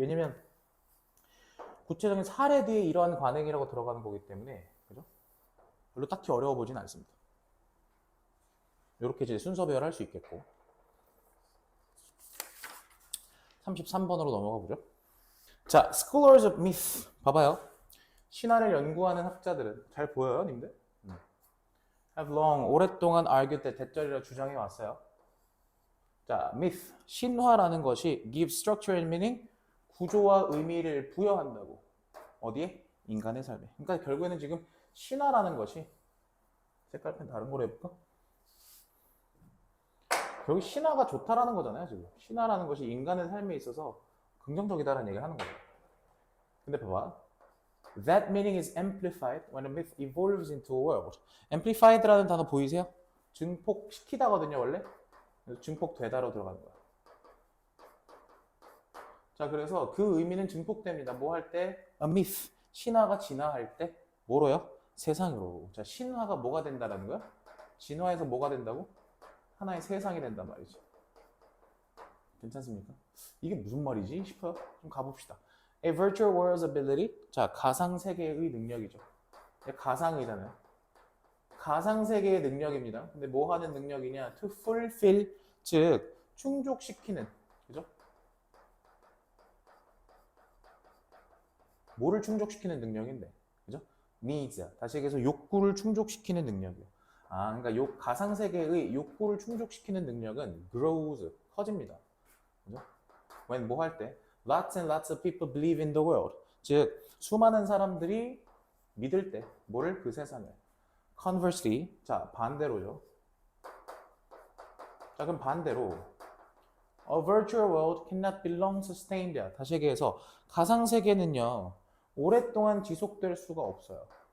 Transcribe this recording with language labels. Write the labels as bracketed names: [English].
[Korean] 왜냐면 구체적인 사례 뒤에 이러한 관행이라고 들어가는 거기 때문에 그죠? 별로 딱히 어려워 보진 않습니다. 이렇게 이제 순서 배열할 수 있겠고 33번으로 넘어가 보죠. 자, [English] Scholars of Myth [Korean] 봐봐요. 신화를 연구하는 학자들은 잘 보여요, 님들? [English] Have long [Korean] 오랫동안 [English] argued that [Korean] 대절이라 주장해 왔어요. 자, myth 신화라는 것이 [English] give structure and meaning [Korean] 구조와 의미를 부여한다고. 어디에? 인간의 삶에. 그러니까 결국에는 지금 신화라는 것이 색깔펜 다른 거로 해볼까? 결국 신화가 좋다라는 거잖아요, 지금. 신화라는 것이 인간의 삶에 있어서 긍정적이다라는 얘기를 하는 거예요. 근데 봐봐. [English] That meaning is amplified when a myth evolves into a world. [Korean] amplified라는 단어 보이세요? 증폭시키다거든요, 원래. 증폭되다로 들어가는 거야. 자, 그래서 그 의미는 증폭됩니다. 뭐 할 때? A myth. 신화가 진화할 때 뭐로요? 세상으로. 자, 신화가 뭐가 된다라는 거야? 진화해서 뭐가 된다고? 하나의 세상이 된단 말이죠. 괜찮습니까? 이게 무슨 말이지 싶어요? 좀 가봅시다. [English] A virtual world's ability. [Korean] 자, 가상세계의 능력이죠. 가상이잖아요. 가상세계의 능력입니다. 근데 뭐 하는 능력이냐? [English] To fulfill, [Korean] 즉 충족시키는. 그죠? 뭐를 충족시키는 능력인데. 그죠? needs. 다시 얘기해서 욕구를 충족시키는 능력이요. 그러니까 가상세계의 욕구를 충족시키는 능력은 grows, 커집니다. 그죠? when 뭐 할 때? [English] Lots and lots of people believe in the world. [Korean] 즉, 수많은 사람들이 믿을 때, 뭐를? 그 세상을. Conversely, 자, 반대로죠. 자, 그럼 반대로. [English] A virtual world cannot be long sustained. [Korean] 다시 얘기해서, 가상세계는요, 오랫동안 지속될 수가 없어요.